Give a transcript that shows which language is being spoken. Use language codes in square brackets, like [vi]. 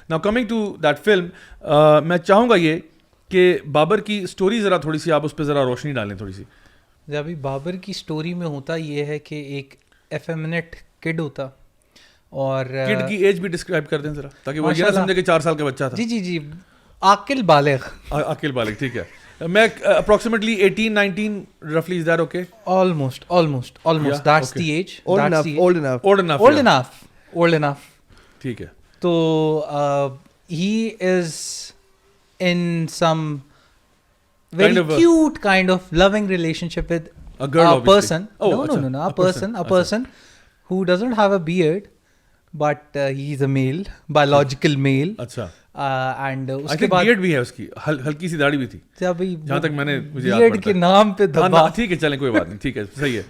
[en] Now coming to that film, [ur] میں چاہوں گا یہ کہ بابر کی اسٹوری ذرا تھوڑی سی آپ اس پہ ذرا روشنی ڈالیں تھوڑی سی. ابھی بابر کی اسٹوری میں ہوتا یہ ہے کہ ایک ایفیمنٹ کڈ ہوتا, اور کڈ کی ایج بھی ڈسکرائب کر دیں ذرا تاکہ وہ یہ نہ سمجھے کہ 4 سال کا بچہ تھا. جی جی جی, عاقل بالغ. عاقل بالغ, ٹھیک ہے. [en] میں approximately 18-19 roughly, is that okay? Almost Yeah, that's okay. the age. Old enough. [ur] ٹھیک ہے. [en] تو he is in some very cute kind of loving relationship with a girl, a person. No, a person who doesn't have a beard, but he's a male, biological male. [ur] اچھا. And اس کے بعد beard بھی ہے اس کی, ہلکی سی داڑھی بھی تھی جہاں تک میں نے بیئرڈ کے نام پہ دبا. ٹھیک ہے چلیں کوئی بات نہیں, ٹھیک ہے صحیح ہے.